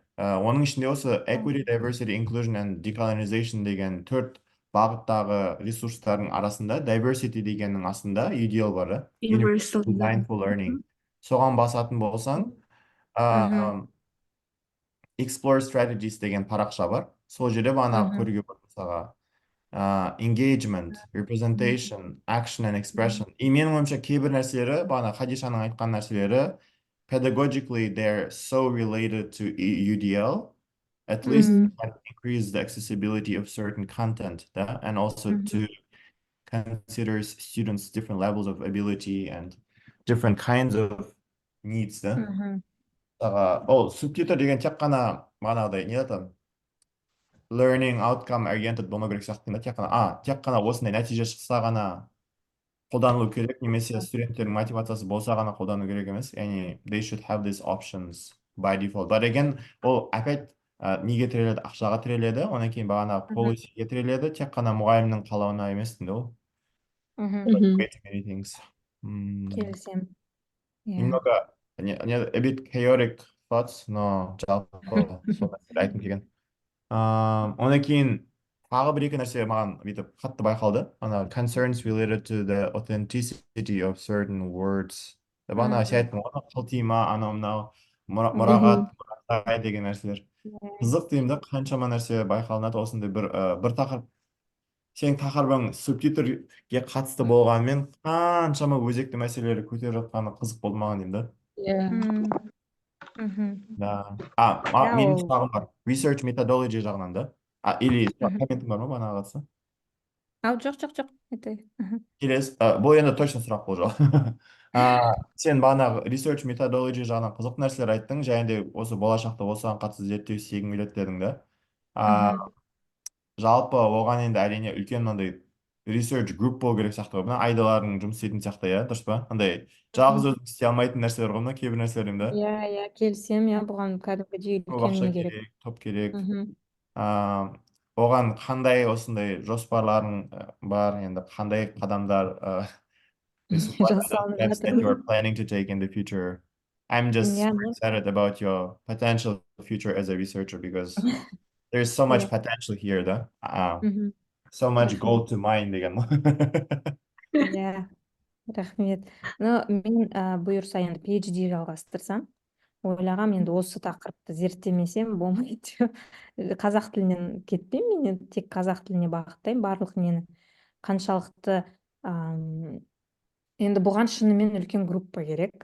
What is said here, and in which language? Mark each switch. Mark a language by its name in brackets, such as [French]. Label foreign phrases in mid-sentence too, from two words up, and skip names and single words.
[Kazakh] Оның ішінде осы [English] Equity, Diversity, Inclusion and Decolonization [Kazakh] деген 4 бағыттағы ресурстардың арасында diversity дегеннің астында UDL бар да. [English] Universal Design for Learning. [Kazakh] Соған басатын болсаң, Explore Strategies деген парақша бар. Сол жерде бағана көруге болады мысалға [English] engagement, representation, action and expression. [Kazakh] И менің ойымша кейбір нәрселері, бағана Хадишаның айтқан нәрселері, [English] pedagogically they're so related to UDL, at least can increase the accessibility of certain content, да? And also to consider students' different levels of ability and different kinds of needs, [Kazakh] да? Ол субтитр деген тек қана бағанағыдай не айтады? [English] Learning outcome oriented [Kazakh] болмау керек сияқты да, тек қана осындай нәтиже шықса ғана қолданылу керек, немесе студенттердің мотивациясы болса ғана қолдану керек емес. [English] Яғни they should have these options by default. But again, [Kazakh] ол опять неге тіреледі? Ақшаға тіреледі, одан кейін бағана policyге тіреледі, тек қана мұғалімнің қалауына емес дейді ол. [English] Way too many things. [Kazakh] Келісемін. [English] Немного a bit chaotic thoughts, [Kazakh] но жалпы сол нәрсені айтқым келген. Одан кейін тағы бір екі нәрсе маған бүйтіп қатты байқалды. [English] Concerns related to the authenticity of certain words. [Kazakh] Бағана сен айттың ғой, қылти ма, анау мынау, мұрағат деген нәрселер. Қызық деймін да, қаншама нәрсе байқалынады осындай бір тақырып. Сенің тақырыбың субтитрге қатысты болғанымен қаншама өзекті мәселелер көтеріп жатқаны қызық болды маған деймін да. Да. Менің сұрағым бар. [English] Research methodology [Kazakh] жағынан да. Или комментің бар ма бағанаға қатысты? Жоқ. Келесі, бұл енді точно сұрақ бұл жоқ. Сен бағанағы [English] research methodology [Kazakh] жағынан қызық нәрселер айттың, және де осы болашақта осыған қатысты зерттеу істегім келеді дедің да. Жалпы оған енді әрине үлкен мынандай [English] research group [Kazakh] болу керек сияқты ғой. Мына айдалардың жұмыс істейтін сияқты, иә, дұрыс па? Андай жалғыз өзің істей алмайтын нәрселер ғой мына кейбір нәрселердің да. Иә, келісемін, бұған кәдімгідей Көп үлкен ақша не керек. керек, топ керек. Оған қандай осындай жоспарларың бар, енді қандай қадамдар Жасалынып [English] steps that you are [Kazakh] жатыр. [English] planning to take in the future. I'm just super excited about your potential future as a researcher because there's so much potential here, да. So much gold to mine деген. [Kazakh] Иә, рахмет. Мен бұйырса енді PhD жалғастырсам, ойлағам енді осы тақырыпты зерттемесем болмайды. Қазақ тілінен кетпеймін, мен тек қазақ тіліне бағыттаймын барлық нені. Қаншалықты енді бұған шынымен үлкен группа керек.